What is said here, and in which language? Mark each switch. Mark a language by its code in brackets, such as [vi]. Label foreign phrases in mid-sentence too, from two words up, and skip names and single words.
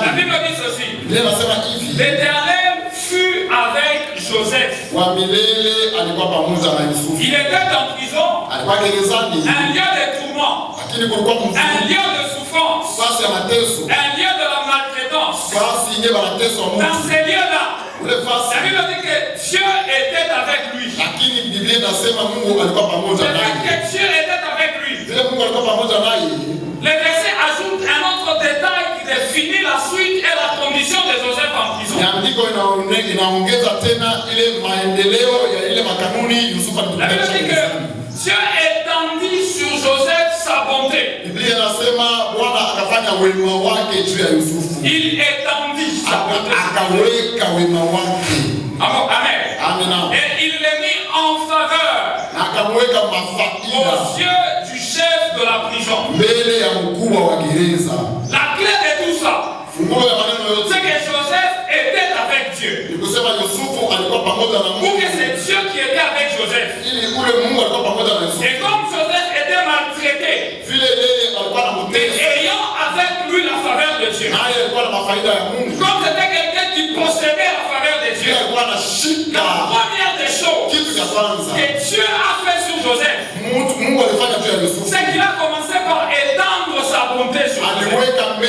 [fr] la Bible dit ceci. [sw] Biblia inasema hivi. [fr] L'Éternel fut avec Joseph. [sw] Kwa milele alikuwa pamoja na Yusufu. [fr] Il était en prison. [sw] Alikuwa gerezani. [fr] Un lieu de tourment. [sw] Lakini kulikuwa [fr] un lieu de souffrance. [sw] Fasi ya mateso. [fr] Un lieu de la maltraitance. [sw] Fasi yenye mateso ya Mungu. [fr] Dans ces lieux-là, [sw] ule fasi. [fr] La Bible dit que Dieu était avec lui. [sw] Lakini Biblia inasema Mungu alikuwa pamoja naye. [fr] Que Dieu était avec lui. [sw] Vile Mungu alikuwa pamoja naye. [fr] Le verset ajoute un autre détail qui définit la suite et la condition de Joseph en prison. [sw] Andiko inaongeza tena ile maendeleo ya ile makanuni Yusufu alipokea. [fr] La Bible dit que Dieu étendit sur Joseph sa bonté. [sw] Biblia inasema Bwana akafanya wema wake juu ya Yusufu. [fr] Il étendit sa bonté. [sw] Akaweka wema wake. Amen. Amen. [fr] Et il l'a mis en faveur. [sw] Akamweka mafaida [fr] aux yeux du chef de la prison. [sw] Mbele ya mkubwa wa gereza. [fr] La clé de tout ça, c'est que Joseph était avec Dieu. Ou que c'est Dieu qui était avec Joseph. Et comme Joseph était maltraité, mais ayant avec lui la faveur de Dieu, comme c'était quelqu'un qui possédait la faveur de Dieu, la première des choses que Dieu a fait sur Joseph, c'est qu'il a commencé par étendre sa bonté sur Joseph.